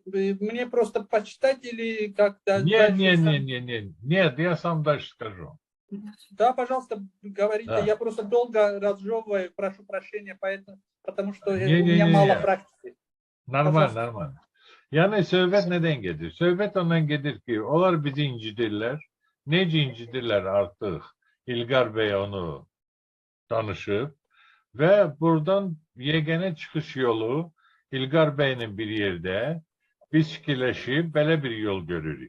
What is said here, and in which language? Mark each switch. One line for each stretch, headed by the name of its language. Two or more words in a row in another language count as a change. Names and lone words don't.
Russian: Мне просто почитать или как-то... Нет, я сам дальше скажу. Да, пожалуйста, говорите. Да. Я просто долго разжевываю, прошу прощения, потому что у меня мало практики.
Azerbaijani: Нормально. Yani söhbət nədən gedir? Söhbət ondan gedir ki, onlar bizi incidirlər. Necə incidirlər artıq? İlqar bəy onu danışıb və buradan yeganə çıxış yolu İlqar bəylə bir yerdə biz fikirləşib belə bir yol görürük.